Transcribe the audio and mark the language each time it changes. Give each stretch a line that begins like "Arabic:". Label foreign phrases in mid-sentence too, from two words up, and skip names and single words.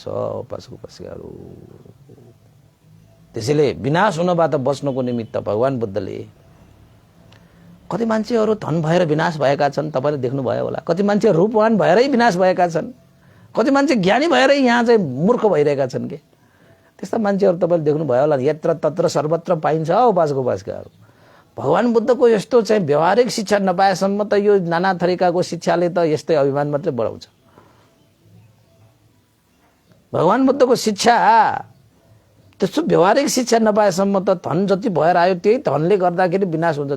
Nepali: उपासकहरू त्यसैले विनाश हुनबाट बच्नको निमित्त भगवान बुद्धले कति मान्छेहरू धन भएर विनाश भएका छन्, तपाईले देख्नुभयो होला। कति मान्छे रूपवान भएरै विनाश भएका छन्, कति मान्छे ज्ञानी भएरै यहाँ चाहिँ मूर्ख भइरहेका छन् के। त्यस्ता मान्छेहरू तपाईले देख्नुभयो होला। यत्र तत्र सर्वत्र पाइन्छ उपासकहरू। भगवान बुद्धको यस्तो चाहिँ व्यवहारिक शिक्षा नपाएसम्म त यो नाना थरीकाको शिक्षाले त यस्तै अभिमान मात्रै बढाउँछ। भगवान बुद्धको शिक्षा त्यस्तो व्यवहारिक शिक्षा नपाएसम्म त धन जति भएर आयो त्यही धनले गर्दाखेरि विनाश हुन्छ।